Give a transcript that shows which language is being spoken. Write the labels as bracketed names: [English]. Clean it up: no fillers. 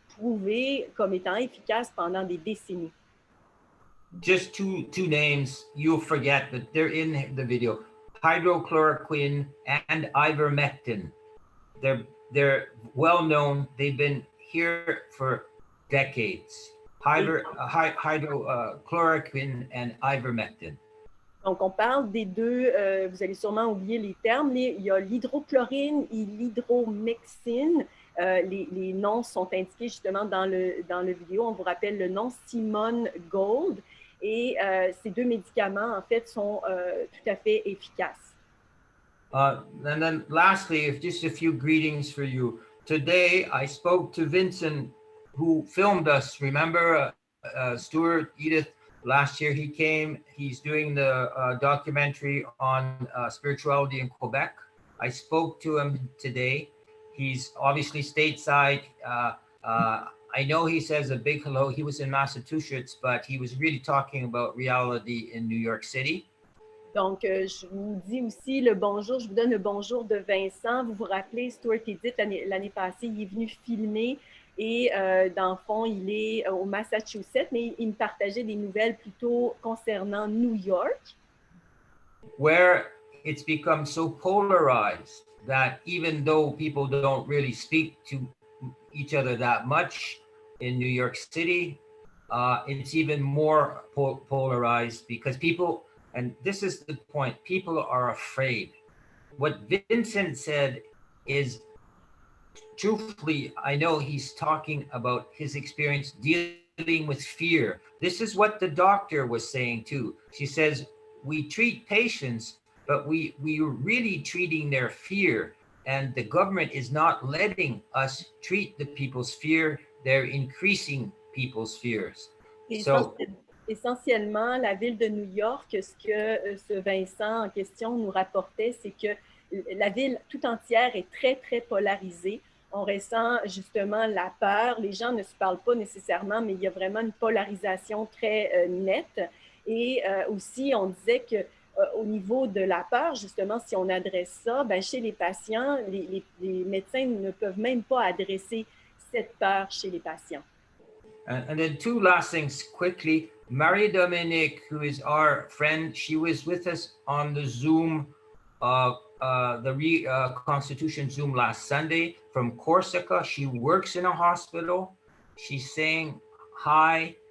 [French] prouvé comme étant efficace pendant des décennies. [English] Just two names you'll forget, but they're in the video: hydrochloroquine and ivermectin. They're well known. They've been here for decades. Hydrochloroquine and ivermectin. [French] Donc, on parle des deux, vous allez sûrement oublier les termes, il y a l'hydrochlorine et l'hydromexine. Les noms sont indiqués justement dans le vidéo. On vous rappelle le nom Simone Gold. Et ces deux médicaments, en fait, sont tout à fait efficaces. [English] And then lastly, just a few greetings for you. Today, I spoke to Vincent, who filmed us. Remember, Stuart, Edith, last year he came. He's doing the documentary on spirituality in Quebec. I spoke to him today. He's obviously stateside. I know he says a big hello. He was in Massachusetts, but he was really talking about reality in New York City. [French] Donc, je vous dis aussi le bonjour, je vous donne le bonjour de Vincent. Vous vous rappelez, Stuart Edith, l'année passée, il est venu filmer et dans le fond, il est au Massachusetts, mais il me partageait des nouvelles plutôt concernant New York. [English] Where it's become so polarized that even though people don't really speak to each other that much in New York City, it's even more polarized because people, and this is the point, people are afraid. What Vincent said is, truthfully, I know he's talking about his experience dealing with fear. This is what the doctor was saying too. She says, we treat patients, but we are really treating their fear. And the government is not letting us treat the people's fear. They're increasing people's fears. So, [French] essentiellement, la ville de New York, ce que ce Vincent en question nous rapportait, c'est que la ville tout entière est très, très polarisée. On ressent justement la peur. Les gens ne se parlent pas nécessairement, mais il y a vraiment une polarisation très nette. Et aussi, on disait que au niveau de la peur, justement, si on adresse ça, ben, chez les patients, les médecins ne peuvent même pas adresser cette peur chez les patients. [English] And then two last things quickly. Marie-Dominique, who is our friend, she was with us on the Zoom, the Reconstitution Zoom last Sunday from Corsica. She works in a hospital. She's saying hi.